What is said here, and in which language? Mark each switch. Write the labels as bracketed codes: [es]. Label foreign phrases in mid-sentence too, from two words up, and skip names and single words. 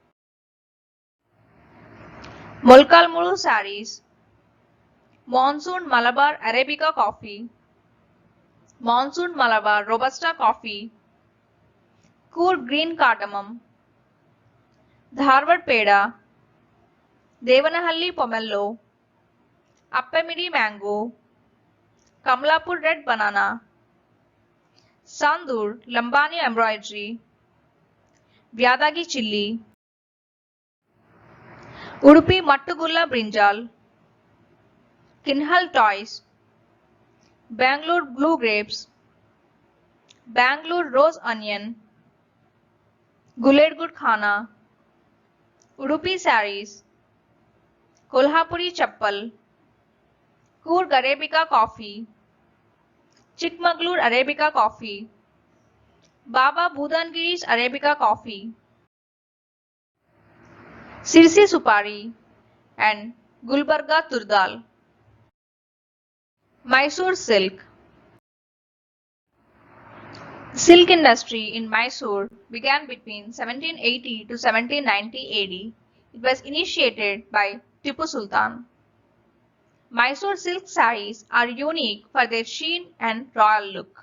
[en] Molkalmuru saris, Monsoon Malabar Arabica coffee, Monsoon Malabar Robusta coffee, Coorg green cardamom, Dharwad peda, Devanahalli pomelo, Appamidi mango, Kamlapur red banana, Sandur Lambani embroidery, Vyadagi chilli, Udupi Mattugulla brinjal, Kinhal toys, Bangalore blue grapes, Bangalore rose onion, Guledgud khana, Udupi saris, Kolhapuri chappal, Coorg Arabica coffee, Chikmagalur Arabica coffee, Baba Budangiri's Arabica coffee, Sirsi supari, and Gulbarga turdal. Mysore silk. The silk industry in Mysore began between 1780 to 1790 AD. It was initiated by Tipu Sultan. Mysore silk saris are unique for their sheen and royal look.